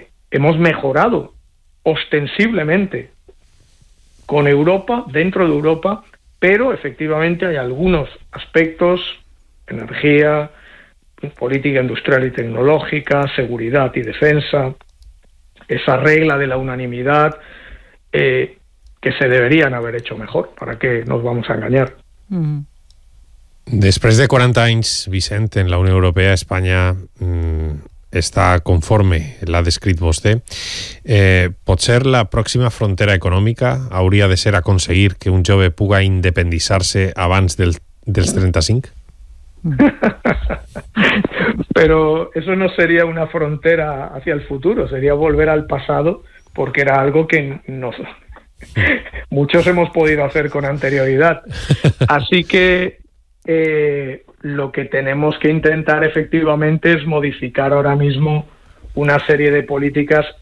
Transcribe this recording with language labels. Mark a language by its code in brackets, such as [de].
[es] Hemos mejorado ostensiblemente con Europa, dentro de Europa, pero efectivamente hay algunos aspectos: energía, política industrial y tecnológica, seguridad y defensa, esa regla de la unanimidad, que se deberían haber hecho mejor. ¿Para qué nos vamos a engañar? [ca] Després de 40 anys, Vicent, en la Unió Europea, Espanya està conforme, l'ha descrit vostè. Potser la pròxima frontera econòmica hauria de ser aconseguir que un jove puga independitzar-se abans dels 35? [es] Però eso no seria una frontera hacia el futuro, seria volver al pasado, porque era algo que no... muchos hemos podido hacer con anterioridad. Así que lo que tenemos que intentar efectivamente es modificar ahora mismo una serie de políticas.